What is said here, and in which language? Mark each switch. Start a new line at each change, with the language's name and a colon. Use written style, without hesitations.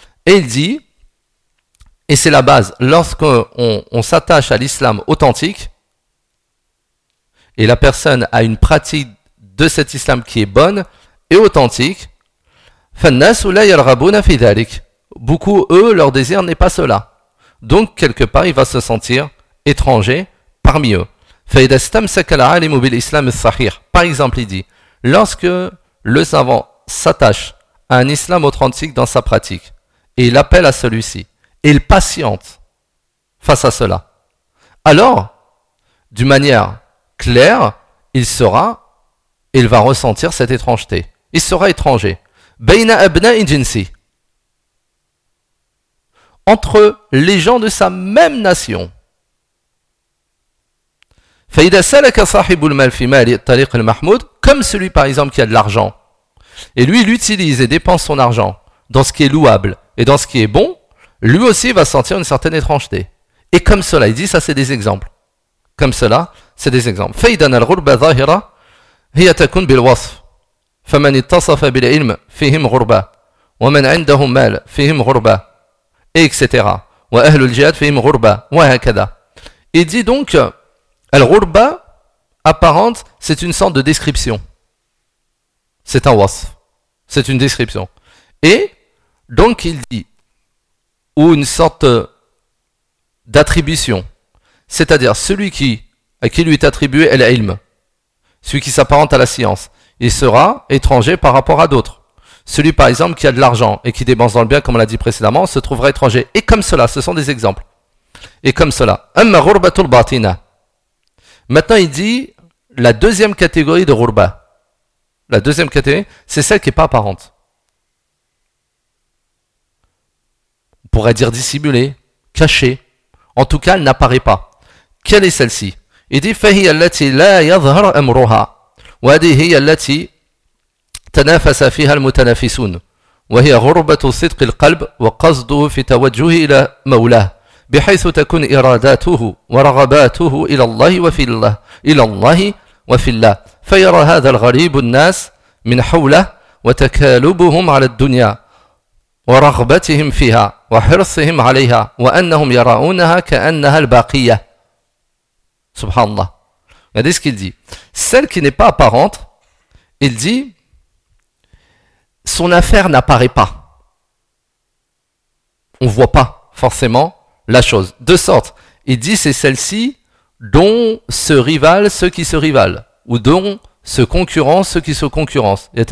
French: Et il dit, et c'est la base, lorsqu'on s'attache à l'islam authentique, et la personne a une pratique de cet islam qui est bonne et authentique,
Arabic: فالناس لا يرغبون في ذلك.
French: Beaucoup, eux, leur désir n'est pas cela. Donc, quelque part, il va se sentir étranger parmi eux.
Arabic: فإذا استمسك العالم بالإسلام الصحيح.
French: Par exemple, il dit, lorsque le savant s'attache à un islam authentique dans sa pratique, et il appelle à celui-ci, et il patiente face à cela, alors, d'une manière claire, il va ressentir cette étrangeté. Il sera étranger.
Arabic: بين أبناء جنسي,
French: entre les gens de sa même nation.
Arabic: فإذا سلك صاحب المال في مال الطريق المحمود,
French: comme celui par exemple qui a de l'argent, et lui il utilise et dépense son argent dans ce qui est louable et dans ce qui est bon, lui aussi va sentir une certaine étrangeté. Et comme cela, il dit ça c'est des exemples. Comme cela, c'est des exemples.
Arabic: فإذا الغربة ظاهرة هي تكون بالوصف. فمن اتصف بالعلم فيهم غربة ومن عندهم مال فيهم غربة etc. وأهل الجهاد فيهم غربة وهكذا.
French: Il dit donc الغربة apparente, c'est une sorte de description, c'est un wasf, c'est une description, et donc il dit, ou une sorte d'attribution, c'est-à-dire celui qui à qui lui est attribué l'ilm, celui qui s'apparente à la science, il sera étranger par rapport à d'autres. Celui, par exemple, qui a de l'argent et qui dépense dans le bien, comme on l'a dit précédemment, se trouvera étranger. Et comme cela, ce sont des exemples. Et comme cela. Maintenant, il dit La deuxième catégorie de ghurba, la deuxième catégorie, c'est celle qui n'est pas apparente. On pourrait dire dissimulée, cachée. En tout cas, elle n'apparaît pas. Quelle est celle-ci? Il dit
Arabic: فَهِيَ الَّتِي لَا يَظْهَرْ أَمْرُهَا وَهِيَ الَّتِي تَنَافَسَ فِيهَا الْمُتَنَافِسُونَ وَهِيَ غُرْبَةُ صِدْقِ الْقَلْبِ وَقَصْدُهُ فِي تَوَجُّهِ إِلَى مَوْلَاهُ بحيث تكون إراداته ورغباته إلى الله وفي الله إلى الله وفي الله فيرى هذا الغريب الناس من حوله وتكالبهم على الدنيا ورغبتهم فيها وحرصهم عليها وأنهم يرونها كأنها الباقية سبحان الله.
French: Regardez ce qu'il dit. Celle qui n'est pas apparente, il dit, son affaire n'apparaît pas. On voit pas forcément la chose. De sorte, il dit c'est celle-ci dont se rivalent ceux qui se rivalent, ou dont se concurrencent ceux qui se concurrencent.